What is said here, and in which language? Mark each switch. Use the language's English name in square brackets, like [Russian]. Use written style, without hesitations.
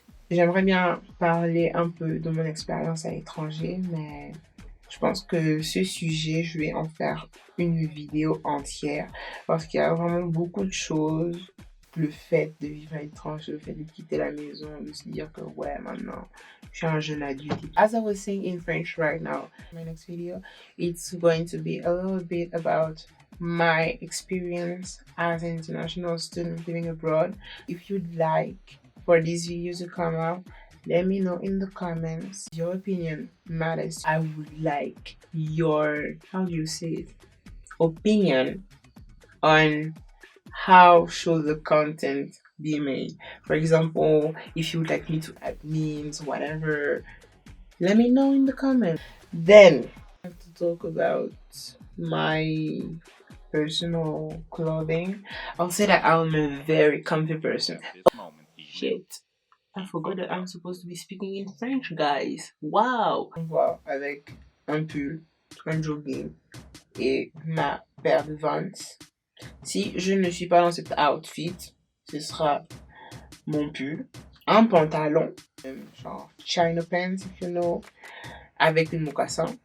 [French] J'aimerais bien parler un peu de mon expérience à l'étranger, mais je pense que ce sujet, je vais en faire une vidéo entière parce qu'il y a vraiment beaucoup de choses le fait de vivre à l'étranger, le fait de quitter la maison, de se dire que ouais, maintenant, je suis un jeune adulte. [English] As I was saying in French right now, my next video, it's going to be a little bit about my experience as an international student living abroad. If you'd like for this video to come out, let me know in the comments. Your opinion matters. I would like your, how do you say it, opinion on how should the content be made. For example, if you would like me to add memes, whatever, let me know in the comments. Then I have to talk about my personal clothing. I'll say that I'm a very comfy person. Shit, I forgot that I'm supposed to be speaking in French, guys. Wow. [French] On voit avec un pull, un jogging et ma paire de Vans. Si je ne suis pas dans cet outfit, ce sera mon pull, un pantalon, genre China pants, [English] if you know, [French] avec une mocassin.